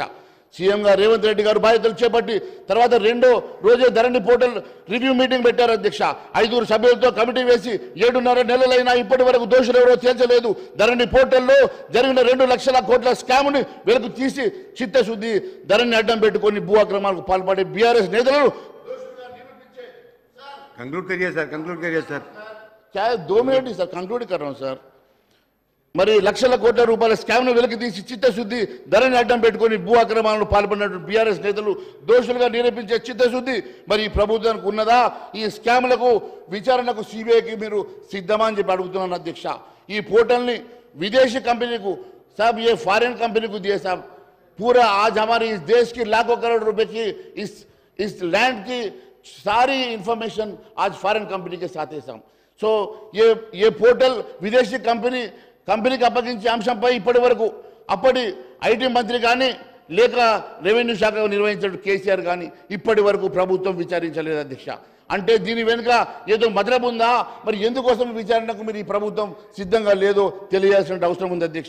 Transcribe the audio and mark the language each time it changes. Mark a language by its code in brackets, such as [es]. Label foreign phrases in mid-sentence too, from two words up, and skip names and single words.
[te] సీఎంగా రేవంత్ రెడ్డి గారు బాధ్యతలు చేపట్టి తర్వాత 2వ రోజే ధరణి [en] portal review meeting [te] పెట్టారు అధ్యక్ష. 5 సభ్యులతో కమిటీ వేసి 7.5 నెలలైనా ఇప్పటి వరకు దోషులు ఎవరో తేల్చలేదు. ధరణి పోర్టల్లో జరిగిన 2 లక్షల కోట్ల స్కామ్ని వెలుగు తీసి చిత్తశుద్ధి ధరణి అడ్డం పెట్టుకొని భూ అక్రమాలకు పాల్పడే బీఆర్ఎస్ నేతలను [hi] कंक्लूड करिए सर. क्या 2 मिनट ही सर कंक्लूड कर रहा हूं सर. [te] మరి లక్షల కోట్ల రూపాయల స్కామ్ను వెలికి తీసి చిత్తశుద్ధి ధరణి అడ్డం పెట్టుకొని భూ అక్రమాలను పాల్పడినటువంటి బీఆర్ఎస్ నేతలు దోషులుగా నిరూపించే చిత్తశుద్ధి మరి ఈ ప్రభుత్వానికి ఉన్నదా? ఈ స్కామ్లకు విచారణకు సిబిఐకి మీరు సిద్ధమా అని చెప్పి అడుగుతున్నాను అధ్యక్ష. ఈ పోర్టల్ని విదేశీ [hi] कंपनी को साहब, ये [en] foreign company [hi] को दिए साहब. पूरा आज हमारे इस देश की लाखों करोड़ रुपए की इस लैंड की सारी इंफॉर्मेशन आज [en] foreign company [hi] के साथ है साहब. सो ये पोर्टल विदेशी [te] కంపెనీకి అప్పగించే అంశంపై ఇప్పటి వరకు అప్పటి ఐటీ మంత్రి కానీ లేక రెవెన్యూ శాఖ నిర్వహించిన కేసీఆర్ కానీ ఇప్పటి వరకు ప్రభుత్వం విచారించలేదు అధ్యక్ష. అంటే దీని వెనుక ఏదో మతలబు ఉందా? మరి ఎందుకోసం విచారణకు మీరు ఈ ప్రభుత్వం సిద్ధంగా లేదో తెలియాల్సిన అవసరం ఉంది అధ్యక్ష.